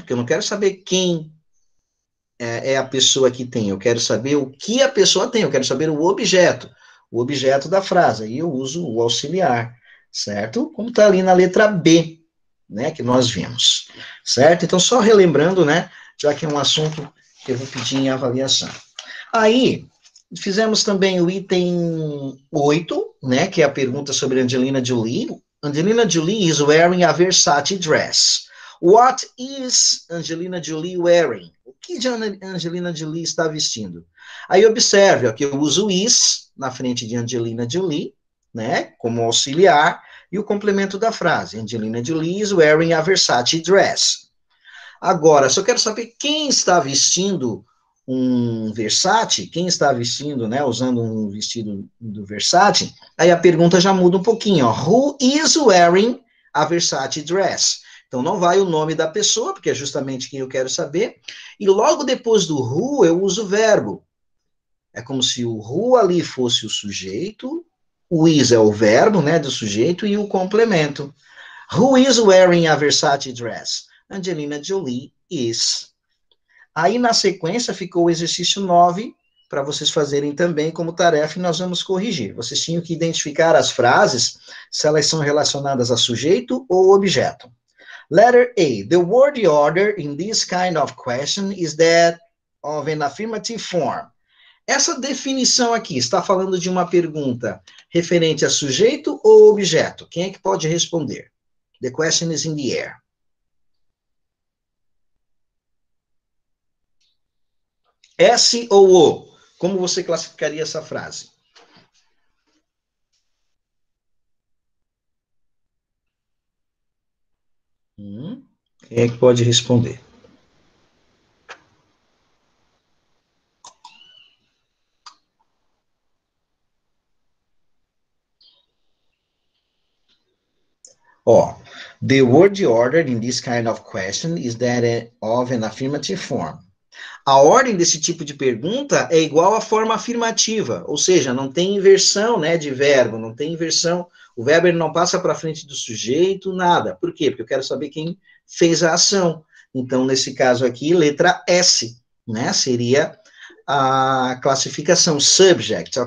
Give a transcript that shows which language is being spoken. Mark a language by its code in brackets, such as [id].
[pt] Porque eu não quero saber quem é a pessoa que tem, eu quero saber o que a pessoa tem, eu quero saber o objeto da frase, aí eu uso o auxiliar, certo? Como está ali na letra B, né, que nós vimos, certo? Então, só relembrando, né, já que é um assunto que eu vou pedir em avaliação. Aí, fizemos também o item 8, né, que é a pergunta sobre Angelina Jolie. [en] Angelina Jolie is wearing a Versace dress. What is Angelina Jolie wearing? [pt] O que Angelina Jolie está vestindo? Aí observe, ó, que eu uso is na frente de Angelina Jolie, né, como auxiliar, e o complemento da frase. [en] Angelina Jolie is wearing a Versace dress. [pt] Agora, se eu quero saber quem está vestindo um Versace, quem está vestindo, né, usando um vestido do Versace, aí a pergunta já muda um pouquinho, ó. [en] Who is wearing a Versace dress? [pt] Então, não vai o nome da pessoa, porque é justamente quem eu quero saber, e logo depois do who, eu uso o verbo. É como se o who ali fosse o sujeito, o is é o verbo, né, do sujeito, e o complemento. [en] Who is wearing a Versace dress? Angelina Jolie is. [pt] Aí, na sequência, ficou o exercício 9, para vocês fazerem também como tarefa, e nós vamos corrigir. Vocês tinham que identificar as frases, se elas são relacionadas a sujeito ou objeto. [en] Letter A. The word order in this kind of question is that of an affirmative form. [pt] Essa definição aqui está falando de uma pergunta referente a sujeito ou objeto? Quem é que pode responder? [en] The question is in the air. [pt] S ou O? Como você classificaria essa frase? Quem é que pode responder? [en] Ó, the word ordered in this kind of question is that of an affirmative form. [pt] A ordem desse tipo de pergunta é igual à forma afirmativa, ou seja, não tem inversão, né, de verbo, não tem inversão, o verbo ele não passa para frente do sujeito, nada. Por quê? Porque eu quero saber quem fez a ação. Então, nesse caso aqui, letra S, né, seria a classificação subject.